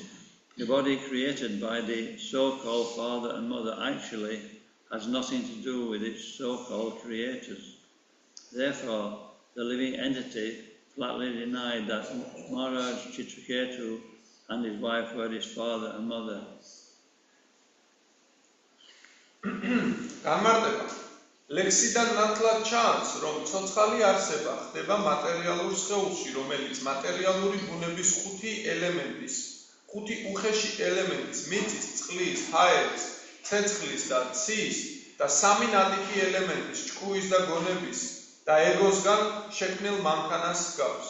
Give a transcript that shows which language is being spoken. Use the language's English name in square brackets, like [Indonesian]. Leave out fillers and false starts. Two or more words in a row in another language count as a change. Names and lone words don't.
[English] The body created by the so-called father and mother actually has nothing to do with its so-called creators. Therefore, the living entity flatly denied that Maharaj Chitraketu and his wife were his father and mother. [Georgian] ლექსიდან ნათლად ჩანს, რომ ცოცხალი არსება ხდება მატერიალურ სხეულში, რომელიც მატერიალური ბუნების 5 ელემენტის, 5 უხეში ელემენტის, მიწის, წყლის, ჰაერის, ცეცხლის და ცის და 3 ნატიკი ელემენტის, ჭკუის და გონების და ეგოსგან შექმნილ მანქანას ჰგავს.